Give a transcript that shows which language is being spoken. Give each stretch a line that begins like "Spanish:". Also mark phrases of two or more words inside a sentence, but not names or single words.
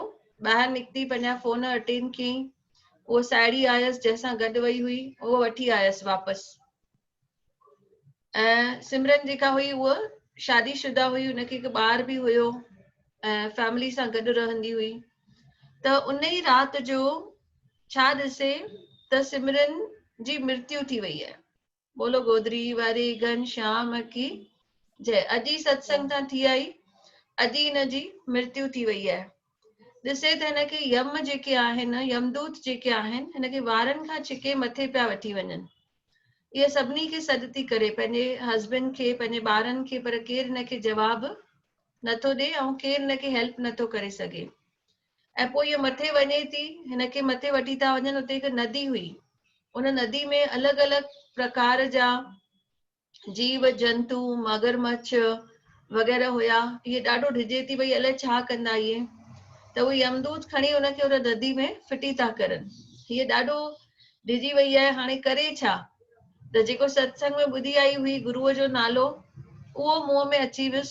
Sindhi: ॿाहिरि निकिती, पंहिंजा फोन अटेंड कयईं। उहो साहेड़ी आयसि जंहिंसां गॾु वई हुई, उहो वठी आयसि वापसि। ऐं सिमरन जेका हुई उहा शादीशुदा हुई, हुनखे हिकु ॿार बि हुयो ऐं फैमिली सां गॾु रहंदी हुई। त उन ई राति जो छा ॾिसे त सिमरन जी मृत्यु थी वई आहे।
Hindi: बोलो गोदरी वारे घनश्याम की जय।
Sindhi: अॼु ई सत्संग तां थी आई, अॼु ई हिनजी मृत्यु थी वई आहे। ॾिसे त हिनखे यम जेके आहिनि, यमदूत जेके आहिनि, हिनखे वारनि खां छिके मथे पिया वठी वञनि। इहे सभिनी खे सॾु थी करे, पंहिंजे हस्बैंड खे, पंहिंजे ॿारनि खे, पर केरु हिनखे जवाबु नथो ॾे ऐं केरु हिनखे हेल्प नथो करे सघे। ऐं पोइ इहे मथे वञे थी, हिनखे मथे वठी था वञनि। उते हिकु नदी हुई, उन नदी में अलॻि अलॻि प्रकार जा जीव जंतु, मगरमच्छ वग़ैरह हुया। इहे ॾाढो डिॼे थी भई अलाए छा कंदा इहे। त उहे यमदूत खणी उनखे उन नदी में फिटी था करनि। हीअ ॾाढो डिॼी वई आहे, हाणे करे छा? त जेको सत्संग में ॿुधी आई हुई गुरूअ जो नालो, उहो मुंहं में अची वियुसि।